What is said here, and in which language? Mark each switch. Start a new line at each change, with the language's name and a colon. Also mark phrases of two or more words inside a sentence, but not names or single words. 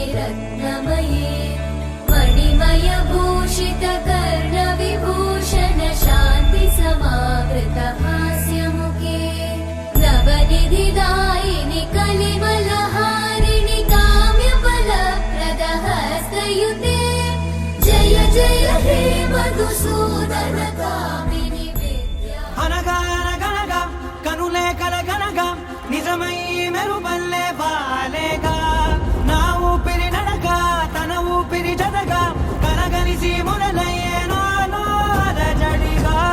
Sanskrit: रत्नमये मणिमय भूषित कर्णविभूषण शान्ति समावृत हास्यमुखे नवनिधिदायिनि कलिमलहारिणि काम्यफलप्रद हस्तयुते जय जय हे मधुसूदन कामिनि विद्या
Telugu: అనగనగనగా కనులే కలగనగా నిజమై మెరుపల్లే బాలేగా నా ఊపిరి నడక తన ఊపిరి జతగా కలగలిసి మొదలయ్యే నాలో అలజడిగా